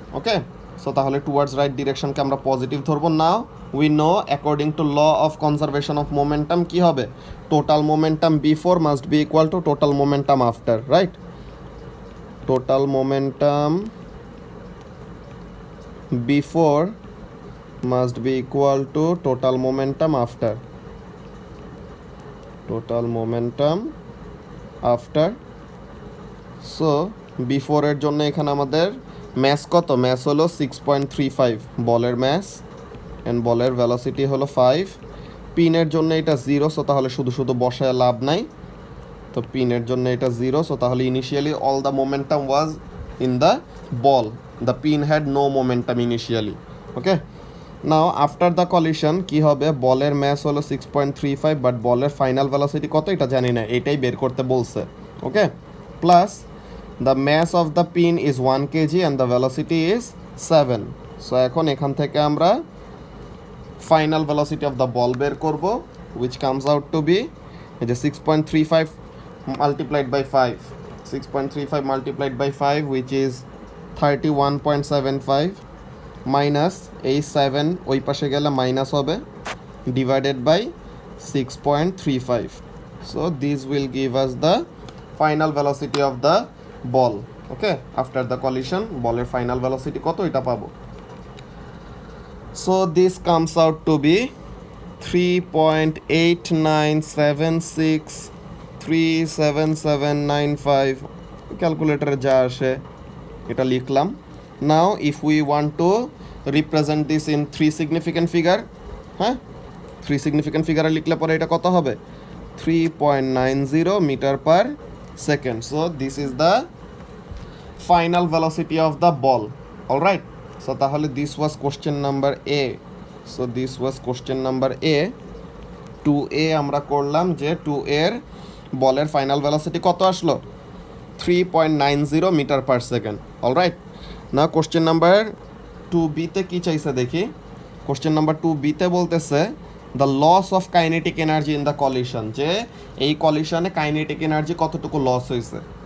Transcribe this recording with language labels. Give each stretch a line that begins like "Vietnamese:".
English: Okay, so
Bangla: তাহলে
English: towards right direction
Bangla: কে আমরা positive ধরবো।
English: now we know according to law of conservation of momentum
Bangla: কি হবে?
English: total momentum before must be equal to total momentum after, right? total momentum before must be equal to total momentum after. total momentum after.
Bangla: so before এর জন্য এখানে আমাদের mass কত? Mass হলো 6.35 বলের mass and বলের ভেলোসিটি হলো 5। পিনের জন্য এটা 0, সো তাহলে শুধু শুধু বসায় লাভ নাই। তো পিনের জন্য এটা 0, সো তাহলে
English: Initially all the momentum was in the ball the pin had no momentum initially. Okay, now after the collision
Bangla: কি হবে, বলের ম্যাস হলো 6.35 বাট বলের ফাইনাল ভেলোসিটি কত এটা জানি না, এটাই বের করতে বলছে।
English: Okay, plus the mass of the pin is 1 kg and the velocity is 7. So
Bangla: এখন এখান থেকে আমরা final velocity of the ball বের করব,
English: which comes out to be এই যে 6.35 multiplied by 5, 6.35 multiplied by 5 which is 31.75
Bangla: minus এই 7 ওই পাশে গেলে মাইনাস হবে
English: Divided by 6.35. So this will give us the final velocity of the ball.
Bangla: Okay, after the collision বলের ফাইনাল ভেলোসিটি কত এটা পাবো।
English: So this comes out to be 3.8976377795
Bangla: ক্যালকুলেটরে যা আসে এটা লিখলাম।
English: Now if we want to represent this in 3 significant figure,
Bangla: হ্যাঁ 3 significant figure লিখলে পরে এটা কত হবে
English: 3.90 meter per second. So this is the final velocity of the ball. All right, so তাহলে this was question number A. So this was question number A.
Bangla: 2A আমরা করলাম যে 2 এর বলের ফাইনাল ভেলোসিটি কত আসলো 3.90 মিটার পার সেকেন্ড। অলরাইট, না question number 2B তে কী চাইছে দেখি। কোশ্চেন নাম্বার 2B তে বলতেছে
English: the loss of kinetic energy in the collision,
Bangla: যে এই কলিশনে কাইনেটিক এনার্জি কতটুকু লস হয়েছে।